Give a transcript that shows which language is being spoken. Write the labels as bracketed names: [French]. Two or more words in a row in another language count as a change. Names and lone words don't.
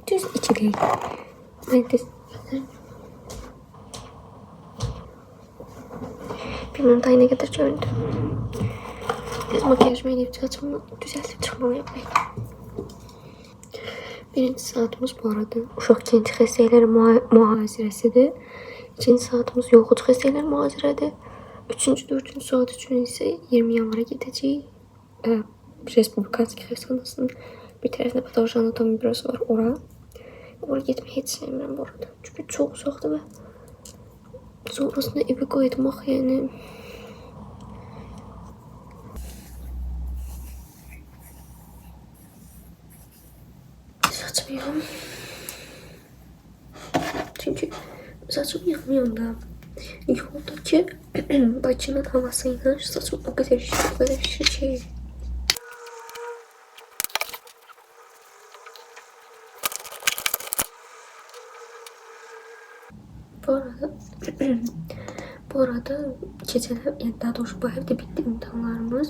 [Turkish] Düz 2 dakika. Neredesin? Bilmem daha ne kadar göründü. Biz makyajımı eleyip saçımı düzeltip çıkmalıyım. [Azerbaijani] Birinci saatimiz bu arada uşaq genç xəstələri mühazirəsidir. İkinci saatimiz yoxucu xəstələr mühazirədir. Üçüncü, dördüncü saat üçün isə 20 yanvara gedəcəyik. Respublikanski xəstəxanasının bir tərəfində patoloji anatomi bürosu var, ora. Oraya getməyi heç sevmirəm bu arada. Çünki çox uzaqdır və sonrasında evə qayıtmaq, yəni saçımı yıxam. Çünki saçımı yıxmayanda yoldakı Bakının havasıyla saçım [Turkish] o kadar [Azerbaijani] şişir. [Turkish] Bu arada geceler, yani daha doğrusu bu hafta bitti imtihanlarımız.